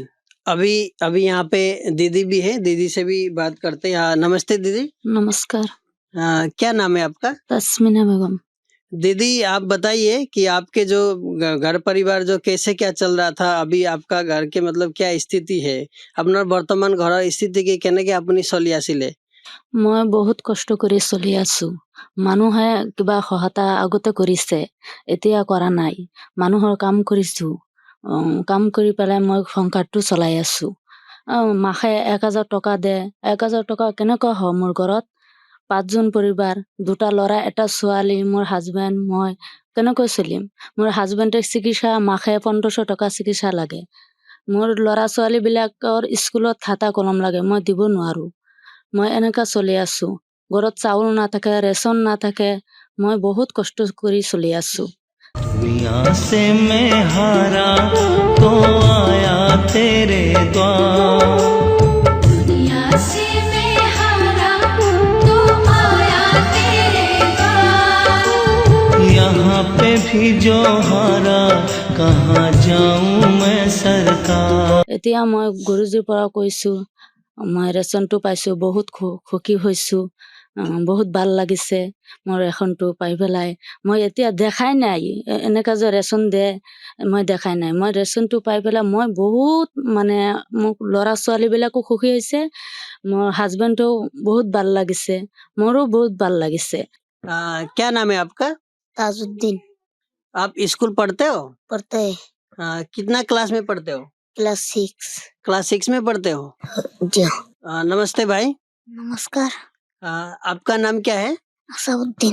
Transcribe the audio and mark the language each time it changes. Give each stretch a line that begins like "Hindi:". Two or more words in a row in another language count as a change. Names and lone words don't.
Hindi: अभी यहाँ पे दीदी भी है, दीदी से भी बात करते हैं। हाँ, नमस्ते दीदी। नमस्कार। क्या नाम है आपका? तस्मीना बेगम। दीदी आप बताइए कि आपके जो घर परिवार जो कैसे क्या चल रहा था, अभी आपका घर के मतलब क्या स्थिति है? अपना वर्तमान घर स्थिति की
Assamese: কেনেকৈ আপুনি চলি আছিলে? মই বহুত কষ্ট কৰি চলি আছো। মানুহে কিবা সহায়তা আগতে কৰিছে, এতিয়া কৰা নাই। মানুহৰ কাম কৰিছো, কাম কৰি পেলাই মই সংসাৰটো চলাই আছো। মাহে 1000 টকা দে, 1000 টকা কেনেকৈ হয় মোৰ ঘৰত? 5 জন পৰিবাৰ, 2টা ল'ৰা, 1টা ছোৱালী, মোৰ হাজবেণ্ড, মই কেনেকৈ চলিম? মোৰ হাজবেণ্ডৰ চিকিৎসা মাহে 1500 টকা চিকিৎসা লাগে। মোৰ ল'ৰা ছোৱালী বিলাকৰ স্কুলত খাতা কলম লাগে, মই দিব নোৱাৰো। মই এনেকা চলি আছো। ঘৰত চাউল নাথাকে, ৰেচন নাথাকে, মই বহুত কষ্ট কৰি চলি আছো।
Hindi: दुनिया से मैं हारा तो आया तेरे द्वार। दुनिया से मैं हारा तो आया तेरे द्वार। यहाँ पे भी जो हारा कहाँ जाऊं मैं सरकार।
Assamese: এতিয়া মই গুৰুজীৰ পৰা কৈছো, মই ৰেচনটো পাইছো, বহুত সুখী হৈছো। বহুত ভাল লাগিছে মোৰ ৰেচনটো পাই পেলাই। মই এতিয়া দেখাই নাই এনেকা যে ৰেচন দে, মই দেখাই নাই। মই ৰেচনটো পাই পেলাই মই বহুত মানে মোক ল'ৰা ছোৱালীবিলাকো সুখী হৈছে, মোৰ হাজবেণ্ডো বহুত ভাল লাগিছে, মোৰো বহুত ভাল লাগিছে।
Hindi: क्या नाम है आपका? ताजुद्दीन। आप स्कूल पढ़ते हो? पढ़ते हैं। कितना क्लास में पढ़ते हो? क्लास 6। क्लास 6 में पढ़ते हो? जी। नमस्ते भाई। नमस्कार। आपका नाम क्या है? असाउद्दीन।